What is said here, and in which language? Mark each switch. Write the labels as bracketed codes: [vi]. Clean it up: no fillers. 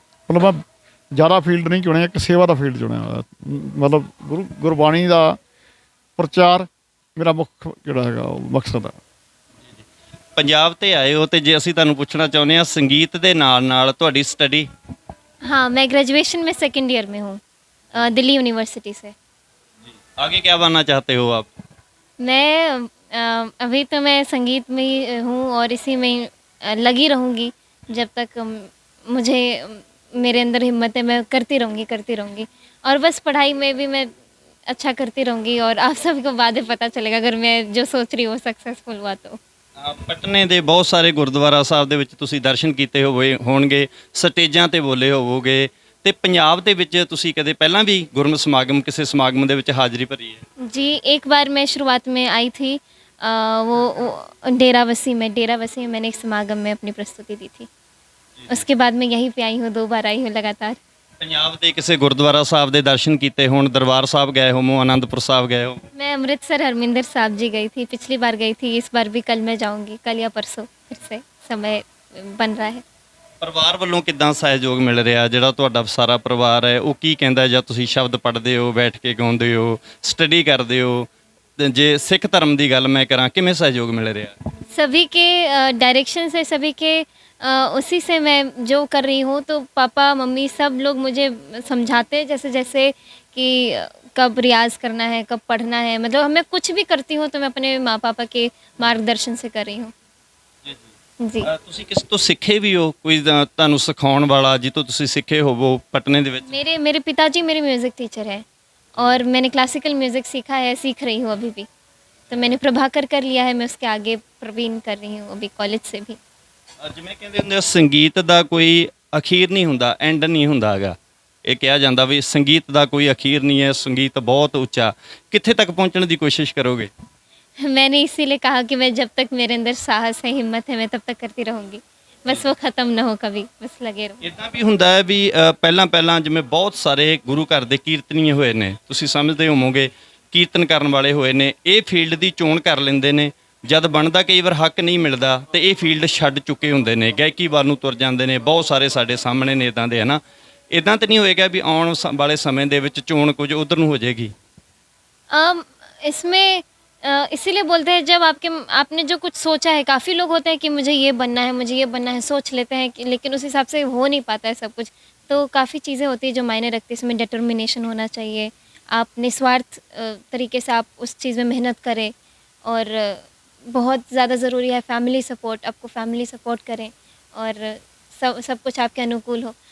[pa] ਮਤਲਬ ਮੈਂ ਜ਼ਿਆਦਾ ਫੀਲਡ ਨਹੀਂ ਚੁਣਿਆ, ਇੱਕ ਸੇਵਾ ਦਾ ਫੀਲਡ ਚੁਣਿਆ ਹੋਇਆ। ਮਤਲਬ ਗੁਰਬਾਣੀ ਦਾ ਪ੍ਰਚਾਰ ਮੇਰਾ ਮੁੱਖ ਜਿਹੜਾ ਹੈਗਾ ਉਹ ਮਕਸਦ ਹੈ। ਪੰਜਾਬ 'ਤੇ ਆਏ ਹੋ, ਅਤੇ ਜੇ ਅਸੀਂ ਤੁਹਾਨੂੰ ਪੁੱਛਣਾ ਚਾਹੁੰਦੇ ਹਾਂ ਸੰਗੀਤ ਦੇ ਨਾਲ ਤੁਹਾਡੀ ਸਟੱਡੀ? [hi] हाँ, मैं ग्रेजुएशन में 2nd ईयर में हूँ, दिल्ली यूनिवर्सिटी से। आगे क्या बनना चाहते हो आप? मैं अभी तो मैं संगीत में ही हूँ और इसी में ही लगी रहूँगी जब तक मुझे मेरे अंदर हिम्मत है। मैं करती रहूँगी और बस पढ़ाई में भी मैं अच्छा करती रहूँगी, और आप सभी को बाद में पता चलेगा अगर मैं जो सोच रही हूँ वो सक्सेसफुल हुआ तो। [pa] ਪਟਨੇ ਦੇ ਬਹੁਤ ਸਾਰੇ ਗੁਰਦੁਆਰਾ ਸਾਹਿਬ ਦੇ ਵਿੱਚ ਤੁਸੀਂ ਦਰਸ਼ਨ ਕੀਤੇ ਹੋਣਗੇ, ਸਟੇਜਾਂ 'ਤੇ ਬੋਲੇ ਹੋਵੋਗੇ, ਅਤੇ ਪੰਜਾਬ ਦੇ ਵਿੱਚ ਤੁਸੀਂ ਕਦੇ ਪਹਿਲਾਂ ਵੀ ਗੁਰਮਤਿ ਸਮਾਗਮ ਕਿਸੇ ਸਮਾਗਮ ਦੇ ਵਿੱਚ ਹਾਜ਼ਰੀ ਭਰੀ ਹੈ? [hi] जी, एक बार मैं शुरुआत में आई थी, वो डेराबस्सी में मैंने एक समागम में अपनी प्रस्तुति दी थी। उसके बाद मैं यहीं पे आई हूँ, 2 बार आई हूँ लगातार। [pa] ਪੰਜਾਬ ਦੇ ਕਿਸੇ ਗੁਰਦੁਆਰਾ ਸਾਹਿਬ ਦੇ ਦਰਸ਼ਨ ਕੀਤੇ ਹੋਣ, ਦਰਬਾਰ ਸਾਹਿਬ ਗਏ ਹੋਵੋ, ਆਨੰਦਪੁਰ ਸਾਹਿਬ ਗਏ ਹੋ? [hi] मैं अमृतसर हरमिंदर साहिब जी गई थी, पिछली बार गई थी, इस बार भी कल मैं जाऊँगी, कल या परसों फिर से समय बन रहा है। [pa] ਪਰਿਵਾਰ ਵੱਲੋਂ ਕਿੱਦਾਂ ਸਹਿਯੋਗ ਮਿਲ ਰਿਹਾ? ਜਿਹੜਾ ਤੁਹਾਡਾ ਸਾਰਾ ਪਰਿਵਾਰ ਹੈ ਉਹ ਕੀ ਕਹਿੰਦਾ ਜਾਂ ਤੁਸੀਂ ਸ਼ਬਦ ਪੜ੍ਹਦੇ ਹੋ, ਬੈਠ ਕੇ ਗਾਉਂਦੇ ਹੋ, ਸਟੱਡੀ ਕਰਦੇ ਹੋ? ਤੇ ਜੇ ਸਿੱਖ ਧਰਮ ਦੀ ਗੱਲ ਮੈਂ ਕਰਾਂ, ਕਿਵੇਂ ਸਹਿਯੋਗ ਮਿਲ ਰਿਹਾ? [hi] सभी के डायरेक्शन से, सभी के उसी से मैं जो कर रही हूँ, तो पापा मम्मी सब लोग मुझे समझाते हैं जैसे जैसे कि कब रियाज़ करना है, कब पढ़ना है, मतलब मैं कुछ भी करती हूँ तो मैं अपने माँ पापा के मार्गदर्शन से कर रही हूँ। जी। [pa] ਤੁਸੀਂ ਕਿਸ ਤੋਂ ਸਿੱਖੇ ਵੀ ਹੋ? ਕੋਈ ਤੁਹਾਨੂੰ ਸਿਖਾਉਣ ਵਾਲਾ ਜਿੱਥੋਂ ਤੁਸੀਂ ਸਿੱਖੇ ਹੋਵੋ ਪਟਨੇ ਦੇ ਵਿੱਚ? [hi] मेरे मेरे पिताजी मेरे म्यूज़िक टीचर हैं और मैंने क्लासिकल म्यूज़िक सीखा है, सीख रही हूँ अभी भी। तो मैंने प्रभाकर कर लिया है, मैं उसके आगे प्रवीण कर रही हूँ अभी कॉलेज से भी। [pa] ਜਿਵੇਂ ਕਹਿੰਦੇ ਹੁੰਦੇ ਆ, ਸੰਗੀਤ ਦਾ ਕੋਈ ਅਖੀਰ ਨਹੀਂ ਹੁੰਦਾ, ਐਂਡ ਨਹੀਂ ਹੁੰਦਾ ਹੈਗਾ। ਇਹ ਕਿਹਾ ਜਾਂਦਾ ਵੀ ਸੰਗੀਤ ਦਾ ਕੋਈ ਅਖੀਰ ਨਹੀਂ ਹੈ, ਸੰਗੀਤ ਬਹੁਤ ਉੱਚਾ। ਕਿੱਥੇ ਤੱਕ ਪਹੁੰਚਣ ਦੀ ਕੋਸ਼ਿਸ਼ ਕਰੋਗੇ? [hi] मैंने इसीलिए कहा कि मैं जब तक मेरे अंदर साहस है, हिम्मत है, मैं तब तक करती रहूँगी, बस वो ख़त्म ना हो कभी, बस लगे रहो। [pa] ਇਦਾਂ ਵੀ ਹੁੰਦਾ ਹੈ ਵੀ ਪਹਿਲਾਂ ਪਹਿਲਾਂ ਜਿਵੇਂ ਬਹੁਤ ਸਾਰੇ ਗੁਰੂ ਘਰ ਦੇ ਕੀਰਤਨੀਏ ਹੋਏ ਨੇ, ਤੁਸੀਂ ਸਮਝਦੇ ਹੋਵੋਗੇ, ਕੀਰਤਨ ਕਰਨ ਵਾਲੇ ਹੋਏ ਨੇ, ਇਹ ਫੀਲਡ ਦੀ ਚੋਣ ਕਰ ਲੈਂਦੇ ਨੇ। ਜਦ ਬਣਦਾ ਕਈ ਵਾਰ ਹੱਕ ਨਹੀਂ ਮਿਲਦਾ ਤੇ ਇਹ ਫੀਲਡ ਛੱਡ ਚੁੱਕੇ ਹੁੰਦੇ ਨੇ, ਗਾਇਕੀ ਵੱਲ ਨੂੰ ਤੁਰ ਜਾਂਦੇ ਨੇ। ਬਹੁਤ ਸਾਰੇ ਸਾਡੇ ਸਾਹਮਣੇ ਨੇ ਇਦਾਂ ਦੇ, ਹੈ ਨਾ? ਇਦਾਂ ਤਾਂ ਨਹੀਂ ਹੋਏਗਾ ਵੀ ਆਉਣ ਵਾਲੇ ਸਮੇਂ ਦੇ ਵਿੱਚ ਚੋਣ ਕੁਝ ਉਧਰ ਨੂੰ ਹੋ ਜਾਏਗੀ? [hi] इसमें इसीलिए बोलते हैं, जब आपने जो कुछ सोचा है, काफ़ी लोग होते हैं कि मुझे ये बनना है, मुझे ये बनना है, सोच लेते हैं कि, लेकिन उस हिसाब से हो नहीं पाता है सब कुछ। तो काफ़ी चीज़ें होती हैं जो मायने रखती है, इसमें डिटर्मिनेशन होना चाहिए, आप निस्वार्थ तरीके से आप उस चीज़ में मेहनत करें, और बहुत ज़्यादा ज़रूरी है फैमिली सपोर्ट, आपको फैमिली सपोर्ट करें और सब कुछ आपके अनुकूल हो।